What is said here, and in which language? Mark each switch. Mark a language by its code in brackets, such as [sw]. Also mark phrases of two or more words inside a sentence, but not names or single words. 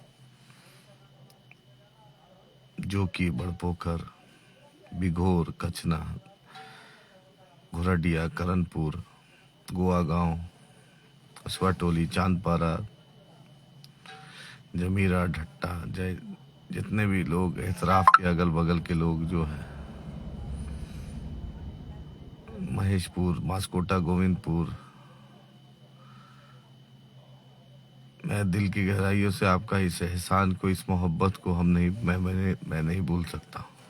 [hi] जोकी, बड़पोखर, बिघोर, कचना, घुरडिया, करनपुर, गोवा गांव, असवाटोली, चांदपारा, जमीरा, ढट्टा, जय, जितने भी लोग एतराफ़ के अगल बगल के लोग जो हैं, महेशपुर, मास्कोटा, गोविंदपुर, मैं दिल की गहराइयों से आपका इस एहसान को, इस मोहब्बत को मैं नहीं भूल सकता।